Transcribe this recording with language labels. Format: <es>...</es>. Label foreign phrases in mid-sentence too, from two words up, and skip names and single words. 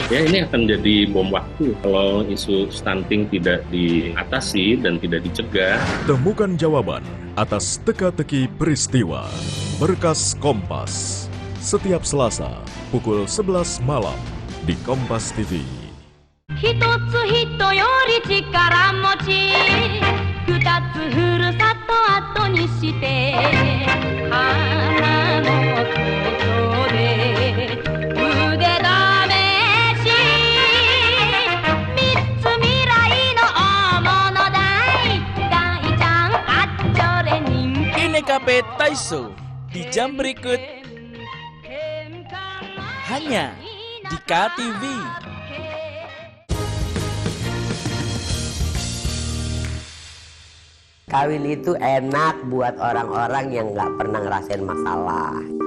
<id>Ya, ini akan jadi bom waktu kalau isu stunting tidak diatasi dan tidak dicegah. Temukan jawaban atas teka-teki peristiwa. Berkas Kompas. Setiap Selasa pukul 11 malam di Kompas TV.</id> <ja>一つ人より力持ち二つふるさと後にして花のことで腕試し三つ未来の大物大大ちゃんあっちょれ人気</ja> <id>Ini KP Taiso di jam berikut hanya di KTV. Kawin itu enak buat orang-orang yang nggak pernah ngerasain masalah.</id>